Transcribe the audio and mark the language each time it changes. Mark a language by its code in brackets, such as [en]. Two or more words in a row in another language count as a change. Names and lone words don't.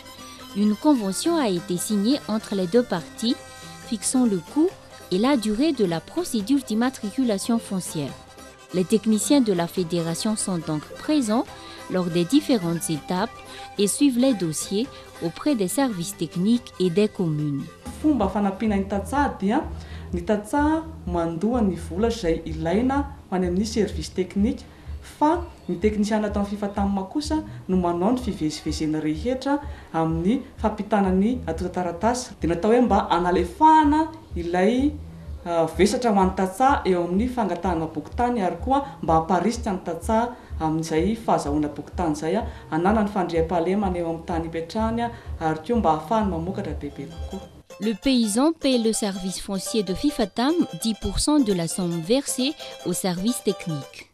[fr] Une convention a été signée entre les deux parties, fixant le coût et la durée de la procédure d'immatriculation foncière. Les techniciens de la fédération sont donc présents lors des différentes étapes et suivent les dossiers auprès des services techniques et des communes. [mg] Fomba fanampiana ny tantsaha dia ny tantsaha mandoa ny vola izay ilaina ho any amin'ny [fr] service technique [mg] fa ny teknisiana atao amin'ny FIFATAM kosa no manao ny fivezivezena rehetra amin'ny fampitana ny atota-taratasy dia natao hoe mba analefahana ilay vesatra ho an'ny tantsaha eo amin'ny fangatahana bokotany ary koa mba hamparisika ny tantsaha amin'izay fahazahoana bokotany izay hanana ny fandriam-pahalemana eo amin'ny tany hipetrahany ary koa mba hahafahany mamokatra bebe kokoa. [fr] Le paysan paie le service foncier de FIFATAM 10% de la somme versée au service technique.